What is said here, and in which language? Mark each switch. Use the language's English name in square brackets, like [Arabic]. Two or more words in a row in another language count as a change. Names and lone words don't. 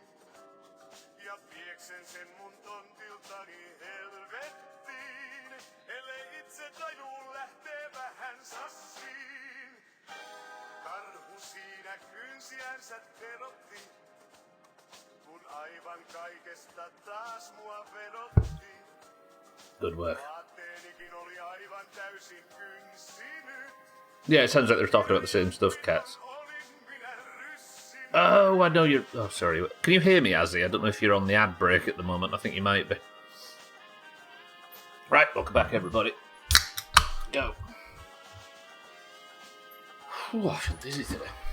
[Finnish] Ja pieksen sen mun tontiltani helvettiin, ellei itse tajuu lähtee vähän sassiin. Karhu siinä kynsiänsä terotti, kun aivan kaikesta taas mua vedotti. [English] Good work. [Finnish] Vaatteenikin oli aivan täysin kynsinyt. [English] Yeah, it sounds like they're talking about the same stuff, cats. Oh, I know you're... Oh, sorry. Can you hear me, Azzy? I don't know if you're on the ad break at the moment. I think you might be. Right, welcome back, everybody. Go. Ooh, I feel dizzy today.